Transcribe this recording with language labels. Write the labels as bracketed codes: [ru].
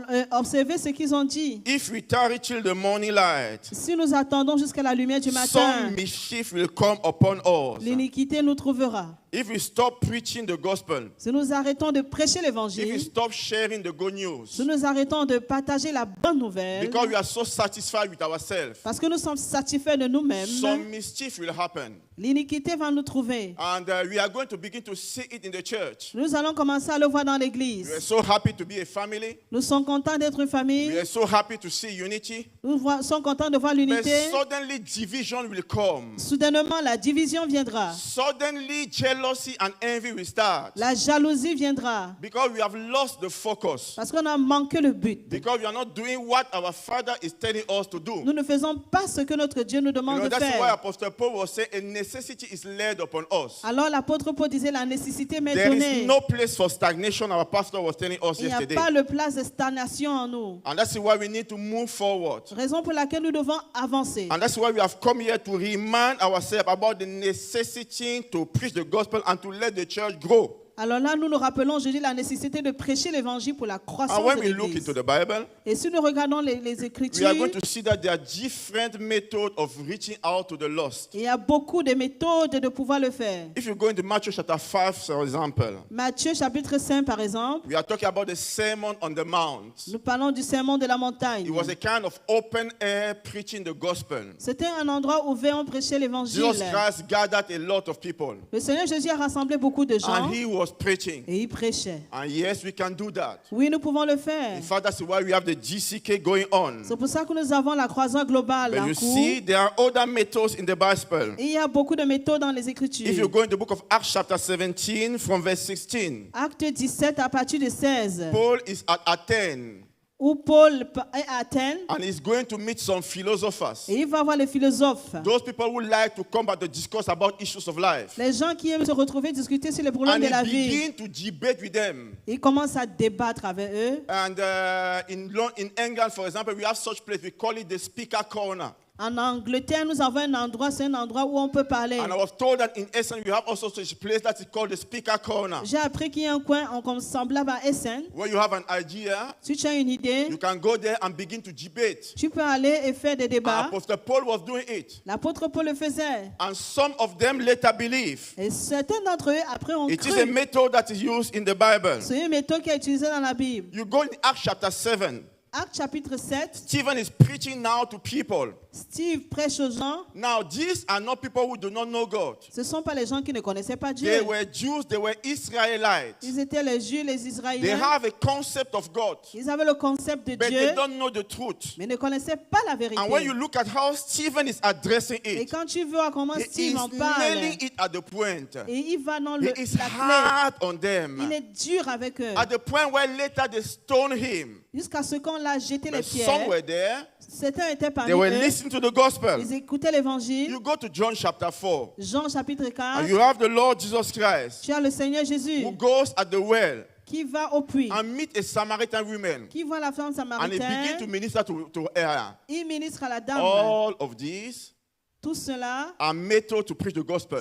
[fr] observez ce qu'ils ont dit. [en] If we tarry till the morning light, [fr] Si nous attendons jusqu'à la lumière du matin, [en] some mischief will come upon us. [fr] l'iniquité nous trouvera. [en] If we stop preaching the gospel, [fr] Si nous arrêtons de prêcher [en] if we [fr] l'évangile, [en] stop sharing the good news, [fr] si nous arrêtons de partager la bonne nouvelle, [en] because we are so satisfied with ourselves, [fr] parce que nous sommes satisfaits de nous-mêmes, [en] some mischief will happen. [fr] l'iniquité va nous trouver. [en] And we are going to begin to see it in the church. [fr] Nous allons commencer à le voir dans [en] We are [fr] l'église. [en] so happy to be a family. [fr] Nous sommes contents d'être une [en] We [fr] famille. [en] are so happy to see unity. [fr] Nous sommes contents de voir [en] But [fr] l'unité. [en] suddenly division will come. [fr] Soudainement, la division viendra. [en] Suddenly jealousy and envy will start. [fr] La jalousie viendra. [en] Because we have lost the focus. [fr] Parce qu'on a manqué le but. [en] Because we are not doing what our Father is telling us to do. [fr] Nous ne faisons pas ce que notre Dieu nous demande de [en] That's why [fr] faire. [en] Apostle Paul was saying a necessity is laid upon us. [fr] Alors l'apôtre Paul disait la nécessité m'est [en] There is [fr] donnée. [en] no place for stagnation, our pastor was telling us [fr] Il n'y a [en] yesterday. [fr] pas le place de stagnation en nous. [en] And that's why we need to move forward. [fr] Raison pour laquelle nous devons avancer. [en] And that's why we have come here to remind ourselves about the necessity to preach the gospel and to let the church grow. [fr] Alors là, nous nous rappelons aujourd'hui la nécessité de prêcher l'évangile pour la croissance [en] And when [fr] de [en] we look [fr] l'église. [en] into the Bible, [fr] Et si nous regardons les [en] we [fr] Écritures, [en] are going to see that there are different methods of reaching out to the lost. [fr] il y a beaucoup de méthodes de pouvoir le faire. [en] If you go into Matthew chapter 5, for example, [fr] Matthieu chapitre 5 par exemple, [en] we are talking about the Sermon on the Mount. [fr] nous parlons du sermon de la montagne. [en] It was a kind of open air preaching the gospel. [fr] C'était un endroit ouvert où on prêchait l'évangile. [en] Jesus Christ gathered a lot of people, [fr] Le Seigneur Jésus a rassemblé beaucoup de gens [en] and he was preaching. [fr] et il prêchait. [en] And yes, we can do that. [fr] Oui, nous pouvons le faire. [en] In fact, that's why we have the GCK going on. [fr] C'est pour ça que nous avons la croisade globale [en] But [fr] en [en] you [fr] cours. [en] see, there are other methods in the Bible. [fr] Et il y a beaucoup de méthodes dans les [en] If you [fr] Écritures. [en] go in the book of Acts chapter 17 from verse 16, [fr] Acte 17 à partir de 16, [en] Paul is at Athens [fr] où Paul est à Athènes [en] and he's going to meet some philosophers. [fr] et il va voir les philosophes. [en] Those people who like to come back to discuss about issues of life. [fr] Les gens qui aiment se retrouver discuter sur les problèmes [en] And [fr] de la [en] he [fr] vie. [en] begin to debate with them. [fr] Il commence à débattre avec eux. [en] And in England, for example, we have such place, we call it the speaker corner. [fr] En Angleterre, nous avons un endroit, c'est un endroit où on peut parler. [en] And I was told that in Essen, we have also such a place that is called the speaker corner. [fr] J'ai appris qu'il y a un coin comme semblable à Essen. [en] Where you have an idea, [fr] Si tu as une idée, [en] you can go there and begin to debate. [fr] tu peux aller et faire des débats. [en] Apostle Paul was doing it. [fr] L'apôtre Paul le faisait. [en] And some of them later believe. [fr] Et certains d'entre eux, après, ont [en] It is a [fr] cru. [en] method that is used in the Bible. [fr] C'est une méthode qui est utilisée dans la Bible. [en] You go in Acts chapter 7. [fr] Acte chapitre 7, [en] Stephen is preaching now to people. [fr] Steve prêche aux gens. [en] Now, these are not people who do not know God. [fr] Ce ne sont pas les gens qui ne connaissaient pas Dieu. [en] They were Jews, they were Israelites. [fr] Ils étaient les Juifs, les [en] They [fr] Israéliens. [en] have a concept of God, [fr] Ils avaient le concept de [en] but [fr] Dieu, [en] they don't know the truth. [fr] mais ne connaissaient pas la vérité. [en] And when you look at how Stephen is addressing [fr] Et [en] it, [fr] quand tu vois comment [en] he [fr] Steve [en] is [fr] en parle, [en] nailing it at the point. [fr] et il va dans [en] He [fr] la [en] is [fr] clé, [en] hard on [fr] il [en] them. [fr] est dur avec eux. [en] At the point where later they stone him. [fr] Jusqu'à ce qu'on l'a jeté les [en] But some [fr] pierres. [en] were there. [fr] Certains étaient parmi [en] They were [fr] eux. [en] listening to the gospel. [fr] Ils écoutaient l'évangile. [en] You go to John chapter 4, [fr] Jean chapitre 4. [en] and you have the Lord Jesus Christ [fr] Tu as le Seigneur Jésus [en] who goes at the well [fr] qui va au puits, [en] and meet a Samaritan woman, [fr] qui voit la femme [en] and he begins to [fr] samaritaine. [en] minister to her. [fr] Il ministre à la dame. [en] All of these [fr] Tout cela, [en] are methods to preach the gospel.